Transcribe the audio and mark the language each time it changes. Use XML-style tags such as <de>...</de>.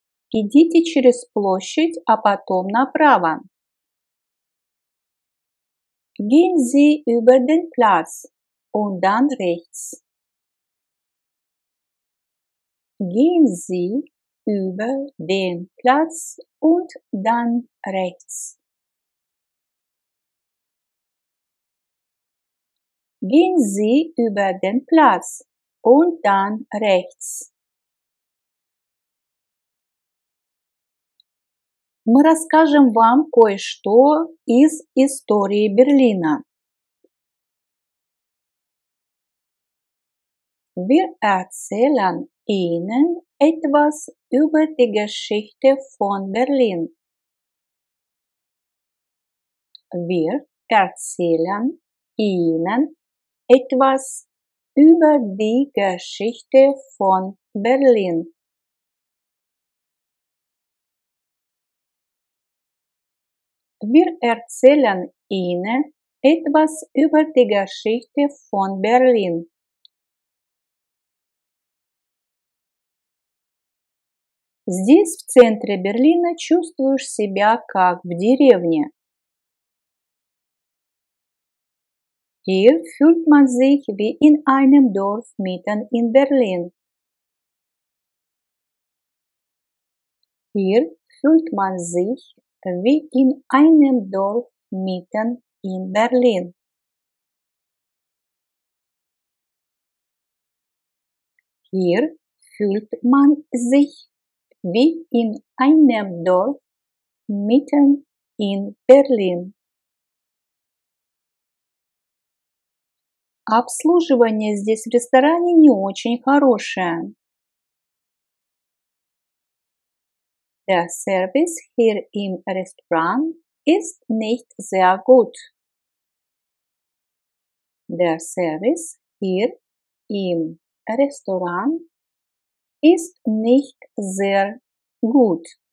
<ru>Идите через площадь, а потом направо.</ru> <de>Gehen Sie über den Platz und dann rechts. Gehen Sie über den Platz und dann rechts. Gehen Sie über den Platz und dann rechts.</de> <ru>Мы расскажем вам кое-что из истории Берлина.</ru> <de>Wir erzählen Ihnen etwas über die Geschichte von Berlin. Wir erzählen Ihnen etwas über die Geschichte von Berlin. Wir erzählen Ihnen etwas über die Geschichte von Berlin.</de> <ru>Здесь, в центре Берлина, чувствуешь себя как в деревне.</ru> <de>Hier fühlt man sich wie in einem Dorf mitten in Berlin. Hier fühlt man sich wie in einem Dorf mitten in Berlin. Hier fühlt man sich wie in einem Dorf mitten in Berlin.</de> <ru>Обслуживание здесь в ресторане не очень хорошее.</ru> <de>Der Service hier im Restaurant ist nicht sehr gut. Der Service hier im Restaurant ist nicht sehr gut.</de>